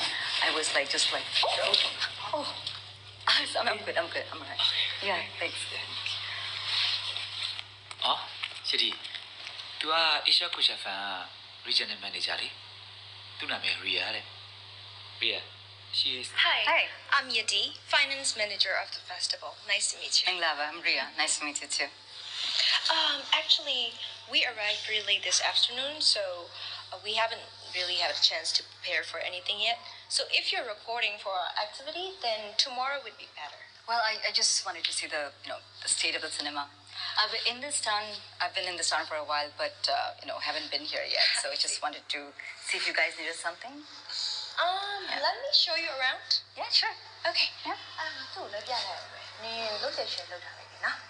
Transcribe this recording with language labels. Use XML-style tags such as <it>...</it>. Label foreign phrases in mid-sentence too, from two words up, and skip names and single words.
<en>I was like, oh. I'm good. I'm alright. Yeah, thanks.</en> <my>အော်ရှစ်ဒီ तू က Asia Culture Fund က</my> <en>Regional Manager</en> <my>လေသူ့နာမည် Ria တဲ့ Ria</my> <en>she is Hi. I'm Yadi, Finance Manager of the festival. Nice to meet you. Lava, I'm Ria. Nice to meet you too. Actually, we arrived really late this afternoon, so we haven't really had a chance to prepare for anything yet. So if you're reporting for our activity, then tomorrow would be better. Well, I just wanted to see the state of the cinema. I've been in this town for a while, but haven't been here yet. So I just wanted to see if you guys needed something. Let me show you around. Yeah, sure. Okay. Yeah.</en> <my>သူ့လည်းပြလိုက်ရမယ်။နင်လုံးချက်ရှယ်လောက်ထားလိုက်ပြီနော်။</my>